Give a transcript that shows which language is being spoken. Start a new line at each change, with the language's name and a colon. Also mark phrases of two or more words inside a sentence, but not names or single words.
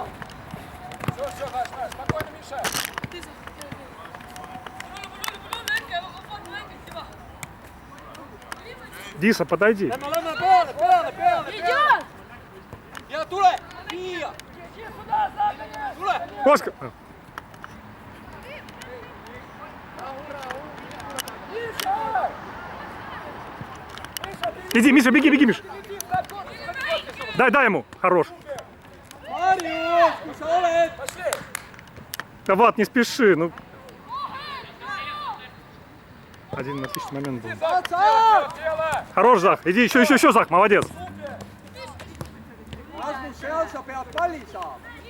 Russian: Все, Маш, спокойно, Миша. Диса, подойди.
Estonian: Me oleme peale!
Russian: Идет!
Estonian: Ja tule! Viia!
Russian: Иди сюда, Саша!
Estonian: Tule!
Russian: Оскар. Миша! Миша, ты Иди, Миша, беги, беги, Миша. иди, ставь, Дай ему. Хорош.
Estonian: Marjus, kui sa oled!
Russian: Пошли! Да, Влад, не спеши. Ну. Один отличный момент был. Дело! Хорош, Зах. Иди, еще, Зах, молодец.
Estonian: Rasmus, seal sa pead palli saama!